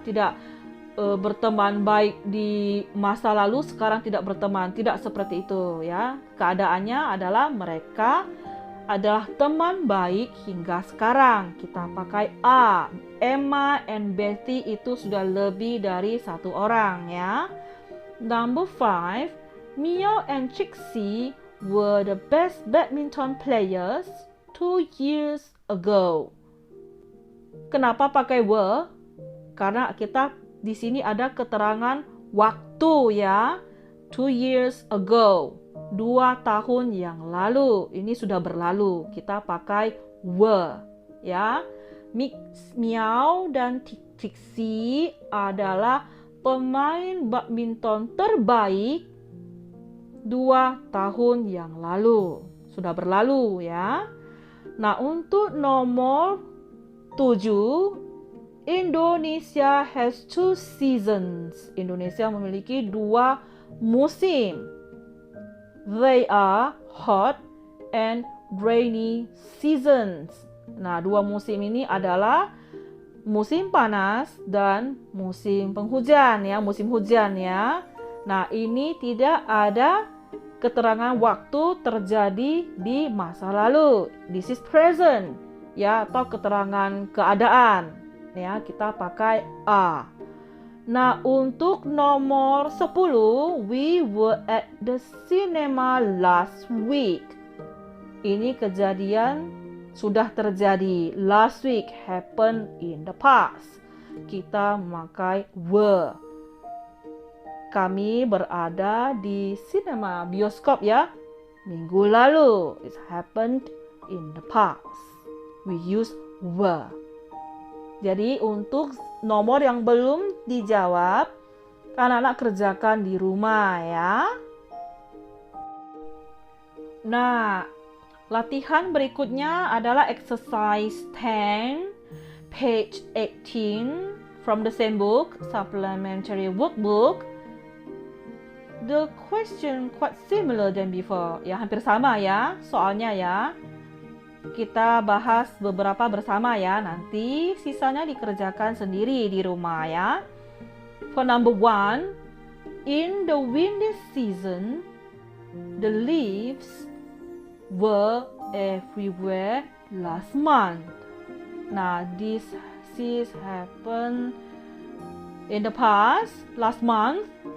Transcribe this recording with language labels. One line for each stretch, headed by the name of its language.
Indonesian: Tidak berteman baik di masa lalu, sekarang tidak berteman, tidak seperti itu ya. Keadaannya adalah mereka adalah teman baik hingga sekarang. Kita pakai a. Emma and Betty itu sudah lebih dari satu orang ya.
English: Number 5, Meow and Trixie were the best badminton players 2 years ago.
Indonesian: Kenapa pakai were? Karena kita di sini ada keterangan waktu ya.
English: 2 years ago.
Indonesian: 2 tahun yang lalu. Ini sudah berlalu. Kita pakai were ya. Meow dan Trixie adalah pemain badminton terbaik 2 tahun yang lalu. Sudah berlalu ya. Nah, untuk nomor 7,
English: Indonesia has 2 seasons.
Indonesian: Indonesia memiliki 2 musim.
English: They are hot and rainy seasons.
Indonesian: Nah, 2 musim ini adalah musim panas dan musim penghujan ya, musim hujan ya. Nah, ini tidak ada keterangan waktu terjadi di masa lalu.
English: This is present
Indonesian: ya, atau keterangan keadaan. Ya, kita pakai a. Nah, untuk nomor 10,
English: we were at the cinema last week.
Indonesian: Ini kejadian sudah terjadi.
English: Last week happened in the past.
Indonesian: Kita memakai were. Kami berada di cinema, bioskop ya, minggu lalu.
English: It happened in the past. We use were.
Indonesian: Jadi untuk nomor yang belum dijawab, anak-anak kerjakan di rumah ya. Nah, latihan berikutnya adalah
English: exercise 10, page 18 from the same book, supplementary workbook. The question quite similar than before.
Indonesian: Ya, hampir sama ya soalnya ya. Kita bahas beberapa bersama ya. Nanti sisanya dikerjakan sendiri di rumah ya.
English: For number 1, in the windy season, the leaves were everywhere last month. Nah, this happened in the past, last month.